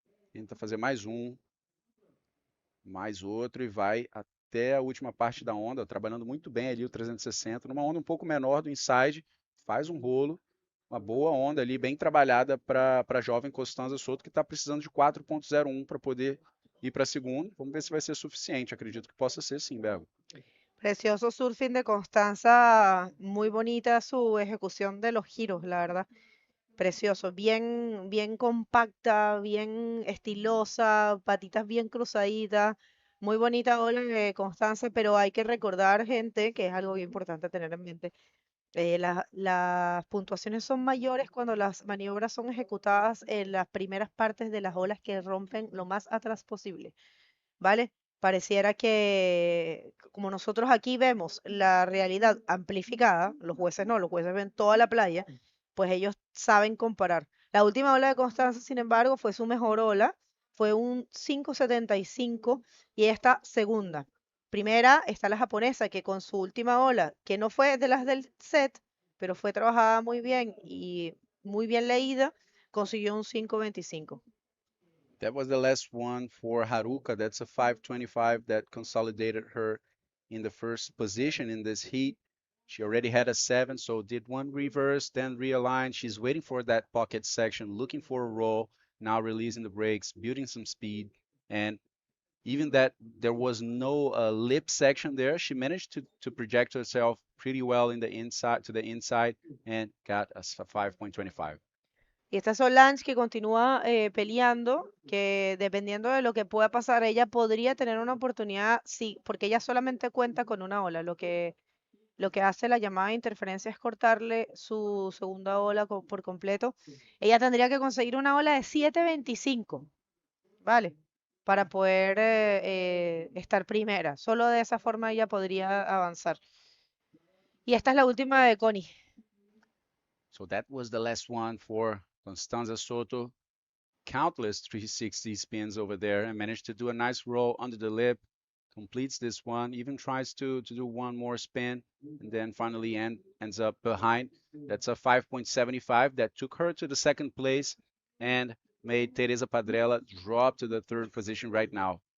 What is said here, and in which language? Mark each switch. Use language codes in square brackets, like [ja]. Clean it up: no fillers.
[pt] Tenta fazer mais outro e vai até a última parte da onda, trabalhando muito bem ali o 360, numa onda um pouco menor do inside, faz um rolo, uma boa onda ali, bem trabalhada para a jovem Constanza Soto, que está precisando de 4.01 para poder ir para a segunda. Vamos ver se vai ser suficiente, acredito que possa ser sim, Bego. [es] Precioso surfing de Constanza, muy bonita su ejecución de los giros, la verdad. Precioso, bien, bien compacta, bien estilosa, patitas bien cruzaditas, muy bonita ola de Constanza, pero hay que recordar, gente, que es algo bien importante tener en mente. Las puntuaciones son mayores cuando las maniobras son ejecutadas en las primeras partes de las olas que rompen lo más atrás posible, ¿vale? Pareciera que, como nosotros aquí vemos la realidad amplificada, los jueces no, los jueces ven toda la playa, pues ellos saben comparar. La última ola de Constanza, sin embargo, fue su mejor ola, fue un 5.75 y esta segunda. Primera está la japonesa, que con su última ola, que no fue de las del set, pero fue trabajada muy bien y muy bien leída, consiguió un 5.25. [en] That was the last one for Haruka. That's a 525 that consolidated her in the first position in this heat. She already had a 7, so did one reverse, then realigned. She's waiting for that pocket section, looking for a roll, now releasing the brakes, building some speed. And even that there was no lip section there, she managed to project herself pretty well in the inside to the inside and got a 5.25. [es] Y esta Solange que continúa peleando, que dependiendo de lo que pueda pasar, ella podría tener una oportunidad, sí, porque ella solamente cuenta con una ola. Lo que hace la llamada de interferencia es cortarle su segunda ola por completo. Ella tendría que conseguir una ola de 7.25, ¿vale? Para poder estar primera. Solo de esa forma ella podría avanzar. Y esta es la última de Connie. [en] So that was the last one for Constanza Soto. Countless 360 spins over there and managed to do a nice roll under the lip. Completes this one, even tries to do one more spin, and then finally ends up behind. That's a 5.75 that took her to the second place and made Teresa Padrella drop to the third position right now.